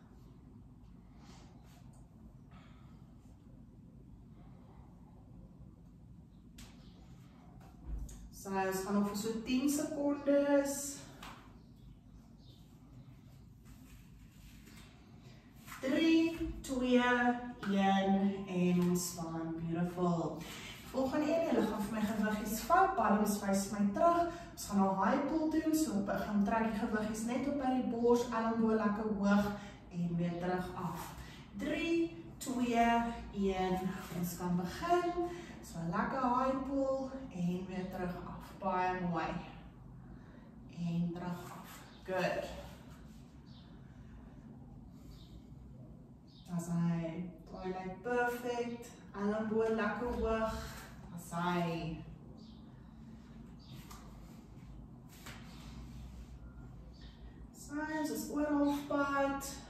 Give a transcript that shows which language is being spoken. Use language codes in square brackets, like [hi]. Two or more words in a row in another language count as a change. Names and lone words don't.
[af] Ons gaan nog vir so 10 sekondes. 3, 2, 1 en ontspan. Beautiful. Volgende een, julle gaan vir my gewiggies vat, palms wys my terug. Ons gaan nou [en] high pull [af] doen, so ek gaan trek die gewiggies net op by die bors, elmboog lekker hoog en weer terug af. 3, 2, 1, ons kan begin. So lekker [en] high pull [af] en weer terug af. Baie mooi. En terug af. Good. As hy, [en] like perfect, [af] elmboog lekker hoog. As hy. Ons is oor halfpad.